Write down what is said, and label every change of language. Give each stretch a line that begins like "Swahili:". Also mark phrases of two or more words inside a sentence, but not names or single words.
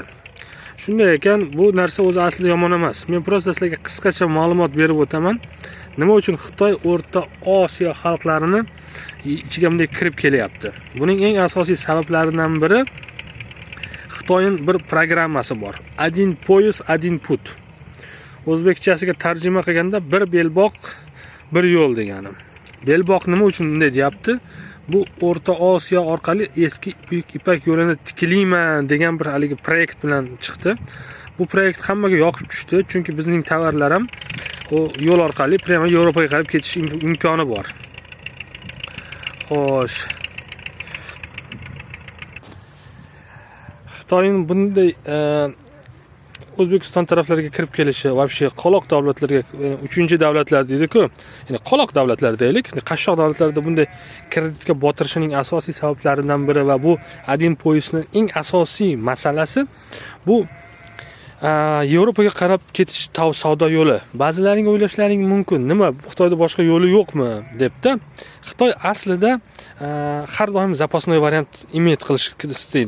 Uzbek: Shunday ekan bu narsa o'zi aslida yomon emas. Men prosta sizlarga qisqacha ma'lumot berib o'taman. Nima uchun Xitoy O'rta Osiyo xalqlarini ichiga bunday kirib kelyapti? Buning eng asosiy sabablaridan biri Xitoyning bir programmasi bor.
Russian: Один поезд, один путь.
Uzbek: O'zbekchasiga tarjima qilganda bir belboq, bir yo'l degani. Belboq nima uchun bunday deyapti? Bu O'rta Osiyo orqali eski Buyuk Ipak yo'lini tiklayman degan bir haligi proyekt bilan chiqdi. Bu proyekt hammaga yoqib tushdi, chunki bizning tovarlar ham o yo'l orqali prima Yevropaga qarab ketish imkoni bor. Xo'sh. Xitoyning bunday O'zbekiston taraflariga kirib kelishi, вообще qoloq davlatlarga, uchinchi davlatlar deydi-ku, ya'ni qoloq davlatlar deylik, qashshoq davlatlarda bunday kreditga botirishining asosiy sabablaridan biri va bu
Russian: один поездning
Uzbek: eng asosiy masalasi bu Yevropaga qarab ketish savdo yo'li. Ba'zilaring o'ylashlaring mumkin, nima Xitoyda boshqa yo'li yo'qmi debda. Xitoy aslida har doim запасной variant imet qilish istaydi.